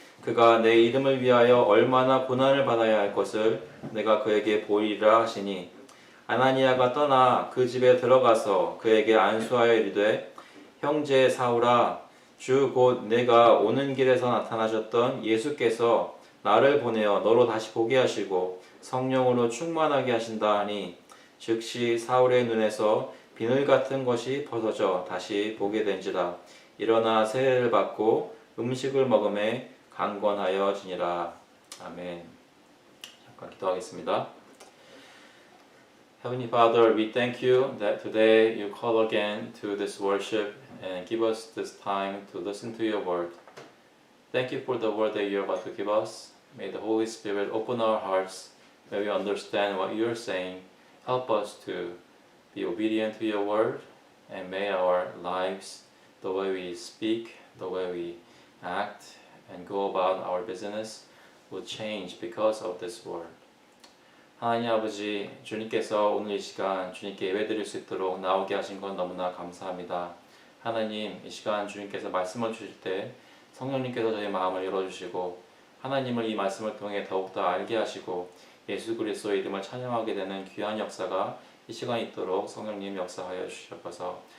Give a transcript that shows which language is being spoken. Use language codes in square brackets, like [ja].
[ko] 그가 내 이름을 위하여 얼마나 고난을 받아야 할 것을 내가 그에게 보이리라 하시니 아나니아가 떠나 그 집에 들어가서 그에게 안수하여 이르되 형제 사울아 주 곧 내가 오는 길에서 나타나셨던 예수께서 나를 보내어 너로 다시 보게 하시고 성령으로 충만하게 하신다 하니 즉시 사울의 눈에서 비늘 같은 것이 벗어져 다시 보게 된지라. 일어나 세례를 받고 음식을 먹음에 강권하여지니라. 아멘. 잠깐 기도하겠습니다. [en] Heavenly Father, we thank you that today you call again to this worship and give us this time to listen to your word. Thank you for the word that you're about to give us. May the Holy Spirit open our hearts. May we understand what you're saying. Help us to be obedient to your word, and may our lives, the way we speak, the way we act, and go about our business, will change because of this word. [ko] 하나님 아버지, 주님께서 오늘 이 시간 주님께 예배드릴 수 있도록 나오게 하신 건 너무나 감사합니다. 하나님, 이 시간 주님께서 말씀을 주실 때 성령님께서 저희 마음을 열어주시고 하나님을 이 말씀을 통해 더욱더 알게 하시고 예수 그리스도의 이름을 찬양하게 되는 귀한 역사가 이 시간 있도록 성령님 역사하여 주시옵소서.